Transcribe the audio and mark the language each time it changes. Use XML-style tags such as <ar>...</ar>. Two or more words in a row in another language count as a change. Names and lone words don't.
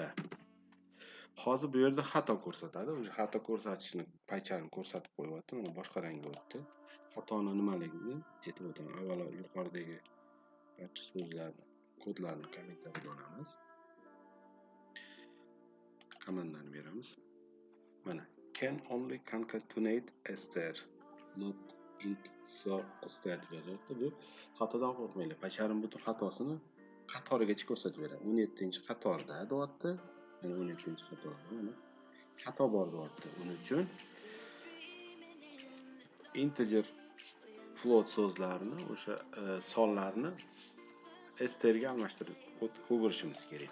<uz>Hozir bu yerda xato ko'rsatadi. O'sha xato ko'rsatishni paycharini ko'rsatib qo'yapti. Mana boshqa rangga o'tdi. Xatoni nimaligini aytib o'taman. Avvalo yuqoridagi barcha so'zlarni, kodlarni kommentariyaga olamiz. Komandani beramiz. Mana</uz> <en>can only concatenate str not int</en> <uz>so str yozyapti. Bu xatodan qo'rqmanglar. Paycharim butun xatosini qatorigacha ko'rsatib beradi. 17-qatorda deyapti. Mana 17-qatorda. Mana xato bor deyapti. Uning uchun</uz> <en>integer float</en> <uz>so'zlarini, o'sha sonlarni str ga almashtirib o'girishimiz kerak.</uz>